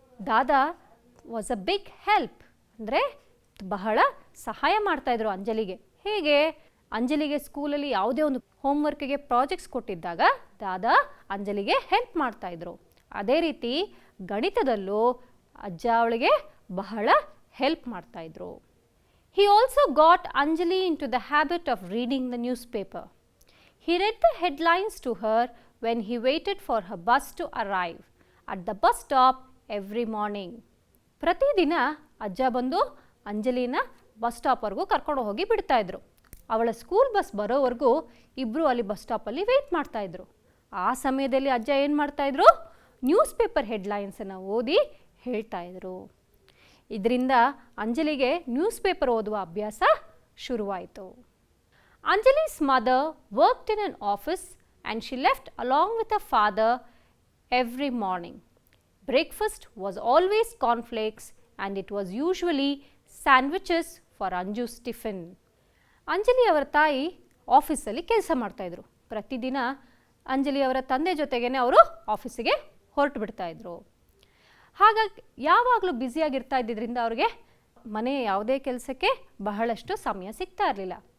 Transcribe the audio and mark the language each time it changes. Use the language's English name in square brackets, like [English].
[Kannada] Dada [English] was a big help [Kannada] ಅಂದರೆ ಬಹಳ ಸಹಾಯ ಮಾಡ್ತಾಯಿದ್ರು ಅಂಜಲಿಗೆ. ಹೇಗೆ? ಅಂಜಲಿಗೆ ಸ್ಕೂಲಲ್ಲಿ ಯಾವುದೇ ಒಂದು ಹೋಮ್ವರ್ಕಿಗೆ ಪ್ರಾಜೆಕ್ಟ್ಸ್ ಕೊಟ್ಟಿದ್ದಾಗ ದಾದಾ ಅಂಜಲಿಗೆ ಹೆಲ್ಪ್ ಮಾಡ್ತಾಯಿದ್ರು. ಅದೇ ರೀತಿ ಗಣಿತದಲ್ಲೂ ಅಜ್ಜ ಅವಳಿಗೆ ಬಹಳ ಹೆಲ್ಪ್ ಮಾಡ್ತಾಯಿದ್ರು. [English] He also got Anjali into the habit of reading the newspaper. He read the headlines to her when he waited for her bus to arrive at the bus stop every morning. [Kannada] ಪ್ರತಿದಿನ ಅಜ್ಜ ಬಂದು ಅಂಜಲಿನ bus ಸ್ಟಾಪ್ವರೆಗೂ ಕರ್ಕೊಂಡು ಹೋಗಿ ಬಿಡ್ತಾಯಿದ್ರು. ಅವಳ school bus ಬರೋವರೆಗೂ ಇಬ್ಬರು ಅಲ್ಲಿ bus ಸ್ಟಾಪಲ್ಲಿ weight ಮಾಡ್ತಾಯಿದ್ರು. ಆ ಸಮಯದಲ್ಲಿ ಅಜ್ಜ ಏನು ಮಾಡ್ತಾಯಿದ್ರು? ನ್ಯೂಸ್ ಪೇಪರ್ ಹೆಡ್ಲೈನ್ಸನ್ನು ಓದಿ ಹೇಳ್ತಾಯಿದ್ರು. ಇದರಿಂದ ಅಂಜಲಿಗೆ ನ್ಯೂಸ್ ಪೇಪರ್ ಓದುವ ಅಭ್ಯಾಸ ಶುರುವಾಯಿತು. [English] Anjali's mother worked in an office and she left along with her father every morning. Breakfast was always cornflakes and it was usually sandwiches for Anju's tiffin. [Kannada] Anjali ಅವರ ತಾಯಿ ಆಫೀಸಲ್ಲಿ ಕೆಲಸ ಮಾಡ್ತಾಯಿದ್ರು. ಪ್ರತಿದಿನ ಅಂಜಲಿ ಅವರ ತಂದೆ ಜೊತೆಗೇ ಅವರು ಆಫೀಸಿಗೆ ಹೊರಟು ಬಿಡ್ತಾಯಿದ್ರು. ಹಾಗಾಗಿ ಯಾವಾಗಲೂ ಬ್ಯುಸಿಯಾಗಿರ್ತಾ ಇದ್ದಿದ್ದರಿಂದ ಅವ್ರಿಗೆ ಮನೆಯ ಯಾವುದೇ ಕೆಲಸಕ್ಕೆ ಬಹಳಷ್ಟು ಸಮಯ ಸಿಗ್ತಾ ಇರಲಿಲ್ಲ.